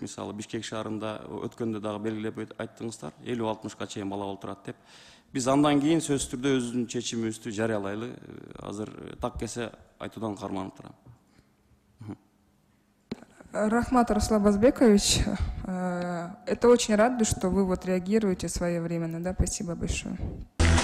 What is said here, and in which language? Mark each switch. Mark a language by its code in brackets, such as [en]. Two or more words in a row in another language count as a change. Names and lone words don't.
[ky] Мисалы, Бишкек шаарында өткөндө дагы белгилеп айттыңыздар, 50-60ка чейин бала олтурат деп. Биз андан кийин сөзсүз түрдө өзүбүздүн чечимибизди жарыялайлы. Азыр так кесе айтуудан карманып турам. Рахмат, Руслан Базбекович. [ru] Это очень радует, что вы вот реагируете своевременно. Да, спасибо большое.